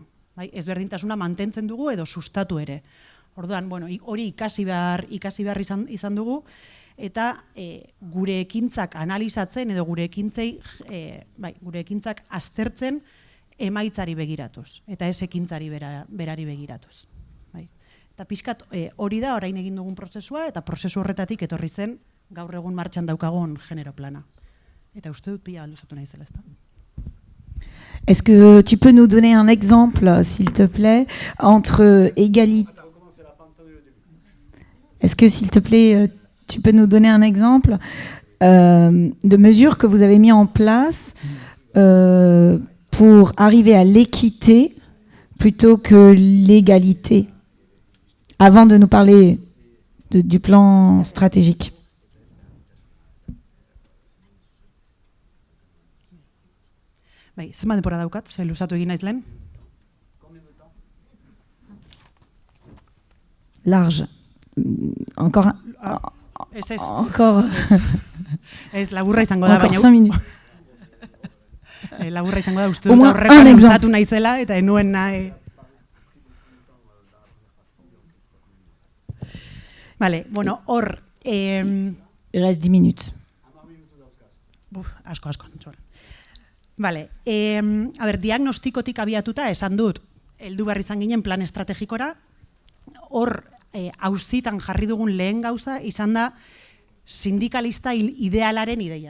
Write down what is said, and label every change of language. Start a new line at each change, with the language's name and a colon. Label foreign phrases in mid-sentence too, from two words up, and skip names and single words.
Basque: Ezberdintasuna mantentzen dugu edo sustatu ere. Orduan, hori ikasi behar izan dugu, eta gure ekintzak analizatzen edo gure ekintzak aztertzen emaitzari begiratuz, eta ez ekintzari berari begiratuz. Eta pixkat hori da orain egin dugun prozesua, eta prozesu horretatik etorri zen gaur egun martxan daukagun genero plana. Eta uste dut pila luzatu nahi zela, ezta?
French: Est-ce que tu peux nous donner un exemple, s'il te plaît, entre égalité... Est-ce que, s'il te plaît, tu peux nous donner un exemple de mesures que vous avez mis en place pour arriver à l'équité plutôt que l'égalité, avant de nous parler du plan stratégique?
Basque: Zenbat denbora daukat, ze luzatu egin naiz lehen?
French: Large. Encore... Encore...
Basque: Ez, laburra izango da,
French: baina... 5 minutes.
Basque: Laburra izango da, uste dut horrekan luzatu naizela, eta enuen nahi...
Spanish: Vale, bueno,
Basque: hor...
French: Il reste 10 minutes.
Basque: Asko. Vale, diagnostikotik abiatuta esan dut, heldu behar izan ginen plan estrategikora, hor auzitan jarri dugun lehen gauza izan da sindikalista idealaren ideia.